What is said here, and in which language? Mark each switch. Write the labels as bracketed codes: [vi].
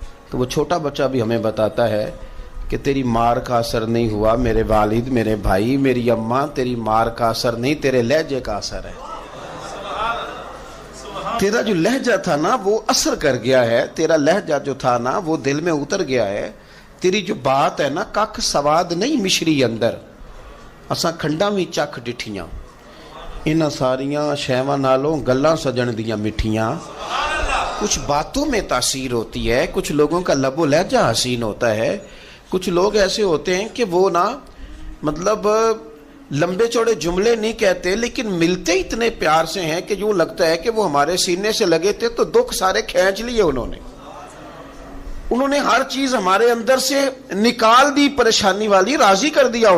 [ur] تو وہ چھوٹا بچہ بھی ہمیں بتاتا ہے کہ تیری مار کا اثر نہیں ہوا میرے والد, میرے بھائی, میری اماں, تیری مار کا اثر نہیں, تیرے لہجے کا اثر ہے. تیرا جو لہجہ تھا نا وہ اثر کر گیا ہے, تیرا لہجہ جو تھا نا وہ دل میں اتر گیا ہے. تیری جو بات ہے نا [pa] کک سواد نہیں مشری اندر, اساں کھنڈا بھی چکھ ڈٹھیاں, انہاں ساریاں شیواں نالوں گلاں سجن دیاں مٹھیاں. [ur] کچھ باتوں میں تاثیر ہوتی ہے, کچھ لوگوں کا لب و لہجہ حسین ہوتا ہے, کچھ لوگ ایسے ہوتے ہیں کہ وہ نا مطلب لمبے چوڑے جملے نہیں کہتے لیکن ملتے اتنے پیار سے ہیں کہ یوں لگتا ہے کہ وہ ہمارے سینے سے لگے تھے تو دکھ سارے کھینچ لیے انہوں نے ہر چیز ہمارے اندر سے نکال دی, پریشانی والی راضی کر دیا.